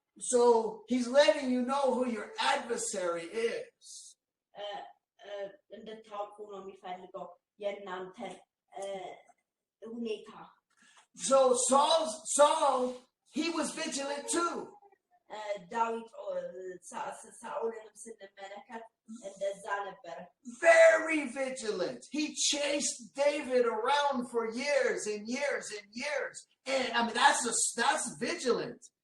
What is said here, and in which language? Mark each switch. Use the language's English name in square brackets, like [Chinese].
[English] So he's letting you know who your adversary is. [Amharic] እንድታውቁ ነው የሚፈልገው የእናንተን ሁኔታ። [English] So Saul, he was vigilant too. [Amharic] ዳዊት ሳኦልንም ስንመለከት እንደዛ ነበረ። [English] Very vigilant. He chased David around for years and years and years. And I mean that's vigilant.